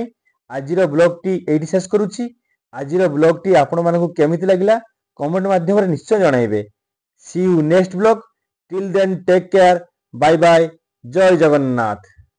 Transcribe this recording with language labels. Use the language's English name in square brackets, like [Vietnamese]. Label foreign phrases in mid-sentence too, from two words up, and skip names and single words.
[Odia] ଆଜିର ବ୍ଲଗ୍ ଟି ଏଠି ଶେଷ କରୁଛି। ଆଜିର ବ୍ଲଗ୍ ଟି ଆପଣ ମାନଙ୍କୁ କେମିତି ଲାଗିଲା କମେଣ୍ଟ ମାଧ୍ୟମ ରେ ନିଶ୍ଚୟ ଜଣାଇବେ। [English] See you next blog. Till then take care, bye bye, [Odia] ଜୟ ଜଗନ୍ନାଥ।